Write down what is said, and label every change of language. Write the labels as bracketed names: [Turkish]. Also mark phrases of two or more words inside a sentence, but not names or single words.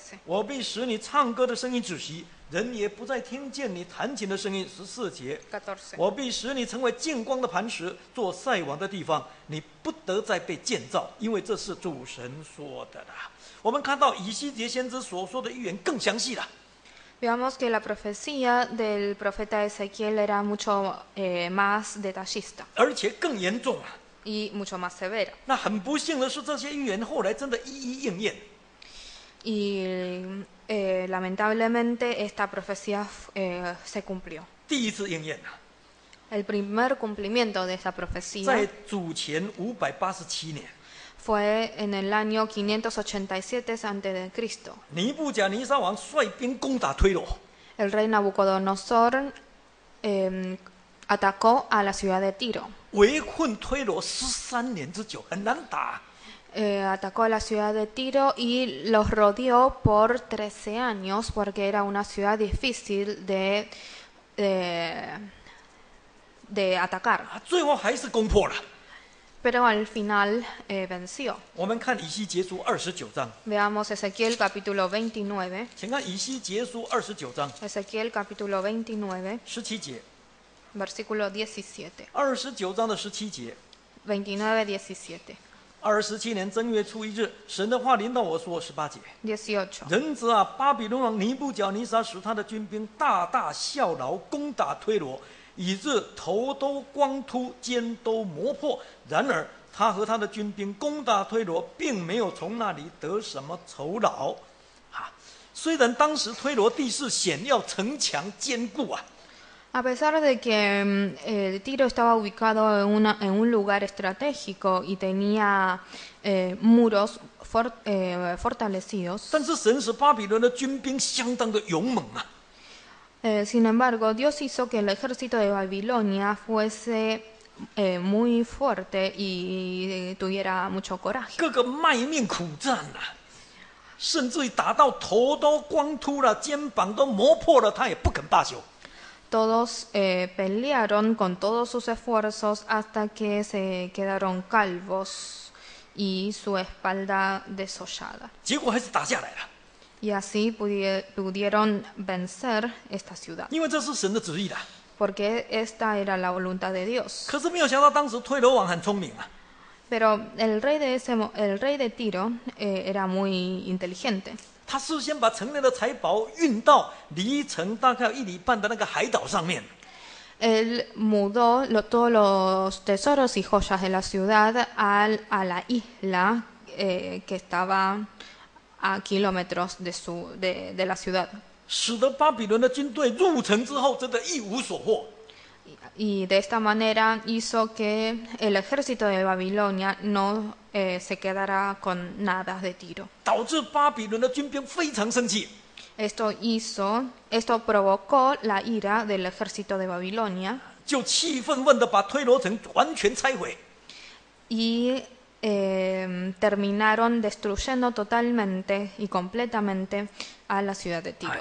[Chinese] 我必使你唱歌的声音止息，人也不再听见你弹琴的声音。14节， 14. 我必使你成为见光的磐石，做晒网的地方，你不得再被建造，因为这是主神说的啦。我们看到以西结先知所说的预言更详细了。 [Spanish] Veamos que la profecía del profeta Ezequiel era mucho más detallista [Chinese] 而且更严重啊！ [Spanish] y mucho más severa. [Chinese] 那很不幸的是，这些预言后来真的一一应验。 [Spanish] Y lamentablemente esta profecía se cumplió. [Chinese] 第一次应验啊！ [Spanish] El primer cumplimiento de esa profecía [Chinese] 在主前587年， [Spanish] fue en el año 587 a.C. [Chinese] 尼布甲尼撒王率兵攻打推罗， [Spanish] El rey Nabucodonosor atacó a la ciudad de Tiro. [Chinese] 围困推罗13年之久，很难打。 [Spanish] Atacó a la ciudad de Tiro y los rodeó por 13 años porque era una ciudad difícil de atacar. [Chinese] 最后还是攻破了。 [Spanish] Pero al final venció. [Chinese] 我们看以西结书29章， [Spanish] Veamos Ezequiel capítulo 29. [Chinese] 请看以西结书29章 [Spanish] Ezequiel capítulo 29, [Chinese] 17 节 [Spanish] versículo 17. [Chinese] ，29章的17节。 29, 17. 27年正月初1日，神的话临到我说：18节， 18. 人子啊，巴比伦王尼布甲尼撒使他的军兵大大效劳，攻打推罗，以致头都光秃，肩都磨破。然而他和他的军兵攻打推罗，并没有从那里得什么酬劳。虽然当时推罗地势险要，城墙坚固啊。 [Spanish] A pesar de que Tiro estaba ubicado en un lugar estratégico y tenía muros fortalecidos, [Chinese] 但是神使巴比伦的军兵相当的勇猛啊！ [Spanish] sin embargo, Dios hizo que el ejército de Babilonia fuese muy fuerte y tuviera mucho coraje. [Chinese] 个个卖命苦战啊，甚至于打到头都光秃了，肩膀都磨破了，他也不肯罢休。 [Spanish] Todos pelearon con todos sus esfuerzos hasta que se quedaron calvos y su espalda desollada. [Chinese] 结果还是打下来了， [Spanish] Y así pudieron vencer esta ciudad, [Chinese] 因为这是神的旨意的。 [Spanish] porque esta era la voluntad de Dios. [Chinese] 可是没有想到，当时推罗王很聪明啊， [Spanish] Pero el rey de Tiro era muy inteligente. [Chinese] 他事先把城内的财宝运到离城大概1里半的那个海岛上面。 [Spanish] Él mudó todos los tesoros y joyas de la ciudad a la isla que estaba a kilómetros de la ciudad. [Chinese] 使得巴比伦的军队入城之后，真的一无所获。 [Spanish] Y de esta manera hizo que el ejército de Babilonia no se quedara con nada de Tiro. [Chinese] 导致巴比伦的军兵非常生气， [Spanish] Esto provocó la ira del ejército de Babilonia [Chinese] 就气愤愤的把推罗城完全拆毁。 [Spanish] y terminaron destruyendo totalmente y completamente a la ciudad de Tiro.